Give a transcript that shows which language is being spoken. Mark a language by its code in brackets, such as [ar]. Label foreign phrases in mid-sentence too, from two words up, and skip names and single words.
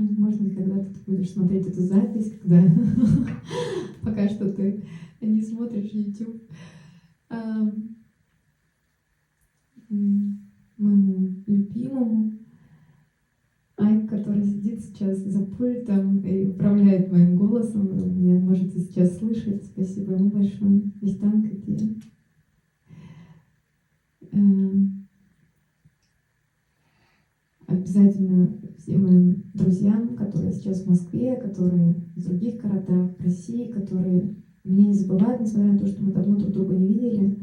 [ru] Может быть, когда-то ты будешь смотреть эту запись, когда пока что ты не смотришь YouTube. Моему любимому Айк, который сидит сейчас за пультом и управляет моим голосом. Вы меня можете сейчас слышать. Спасибо ему большое. [de] Ich danke dir. [ru] Обязательно всем моим друзьям, которые сейчас в Москве, которые в других городах, в России, которые меня не забывают, несмотря на то, что мы давно друг друга не видели.